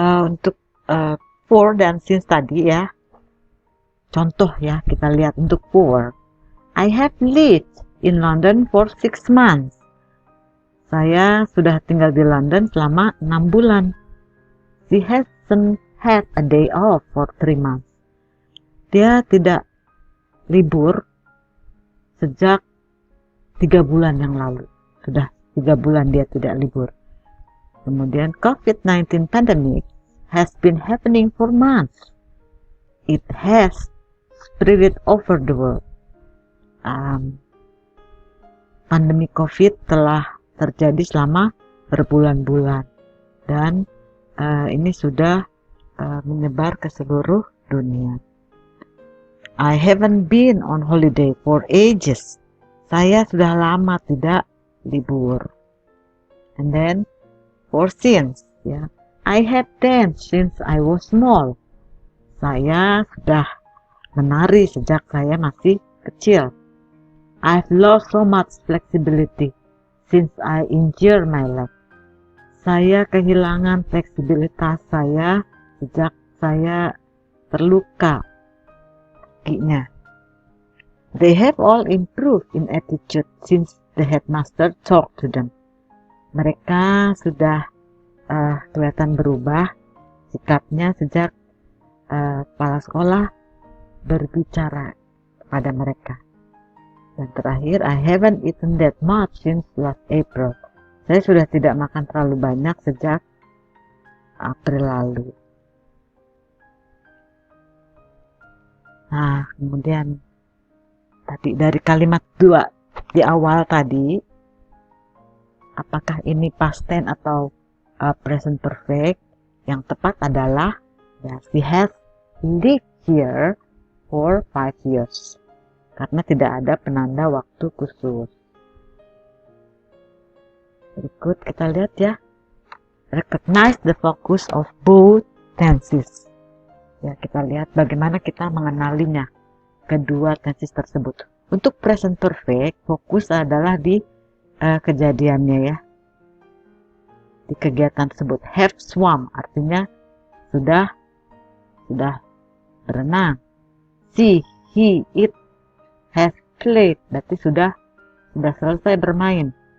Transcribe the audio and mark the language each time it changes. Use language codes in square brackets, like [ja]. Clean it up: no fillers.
[id] Untuk for dan since tadi ya, contoh ya, kita lihat untuk for. [en] I have lived in London for 6 months. [id] Saya sudah tinggal di London selama 6 bulan. [en] She hasn't had a day off for 3 months. [id] Dia tidak libur sejak 3 bulan yang lalu. Sudah 3 bulan dia tidak libur. [en] Kemudian COVID-19 pandemic has been happening for months. It has spread over the world. [id] Pandemi COVID telah terjadi selama berbulan-bulan dan ini sudah menyebar ke seluruh dunia. [en] I haven't been on holiday for ages. [id] Saya sudah lama tidak libur. [en] And then for since, ya, I have danced since I was small. [id] Saya sudah menari sejak saya masih kecil. [en] I've lost so much flexibility since I injured my leg. [id] Saya kehilangan fleksibilitas saya sejak saya terluka kakinya. [en] They have all improved in attitude since the headmaster talked to them. [id] Mereka sudah kelihatan berubah sikapnya sejak kepala sekolah berbicara kepada mereka. Dan terakhir, [en] I haven't eaten that much since last April. [id] Saya sudah tidak makan terlalu banyak sejak April lalu. Nah, kemudian tadi dari kalimat 2 di awal tadi, apakah ini past tense atau present perfect? Yang tepat adalah ya, [en] she has lived here for 5 years. [id] Karena tidak ada penanda waktu khusus. Berikut kita lihat ya. [en] Recognize the focus of both tenses. [id] Ya, kita lihat bagaimana kita mengenalinya, kedua tenses tersebut. Untuk present perfect, fokus adalah di kejadiannya ya. Di kegiatan tersebut. Have swum artinya sudah berenang. [en] She, he, it have played [id] berarti sudah selesai bermain.